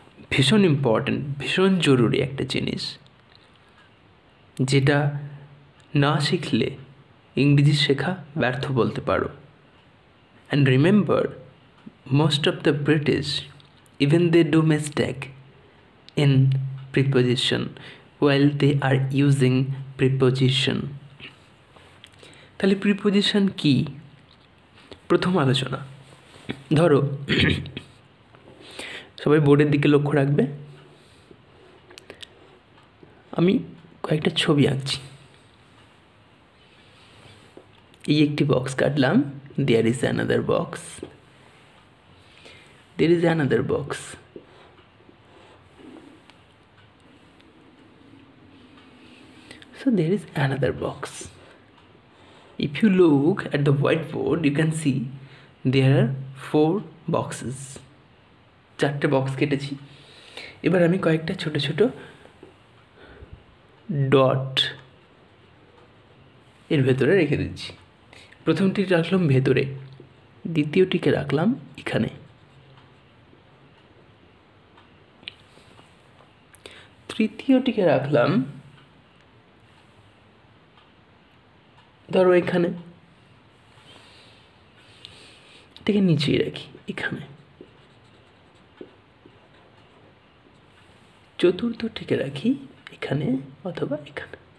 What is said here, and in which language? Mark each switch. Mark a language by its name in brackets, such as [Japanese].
[Bangla] ভীষণ ইম্পর্ট্যান্ট, ভীষণ জরুরি একটা জিনিস, যেটা না শিখলে ইংরেজি শেখা ব্যর্থ বলতে পারো। [English] And remember, most of the British, even they do mistake in preposition while they are using preposition. [Bangla] তাহলে প্রিপোজিশন কি? প্রথম আলোচনা, ধরো সবাই বোর্ডের দিকে লক্ষ্য রাখবে। আমি কয়েকটা ছবি আঁকছি। এই একটি বক্স কাটলাম, [English] There is another box, there is another box. So there is another box. If you look at the whiteboard, you can see there are 4 boxes. [Bangla] 4টে box কেটেছি। এবার আমি কয়েকটা ছোট ছোট ডট এর ভেতরে রেখে দিচ্ছি। প্রথমটি রাখলাম ভেতরে, দ্বিতীয়টিকে রাখলাম এখানে, তৃতীয়টিকে রাখলাম ধরো এখানে, এটাকে নিচেই রাখি এখানে, চতুর্থটিকে রাখি এখানে অথবা এখানে।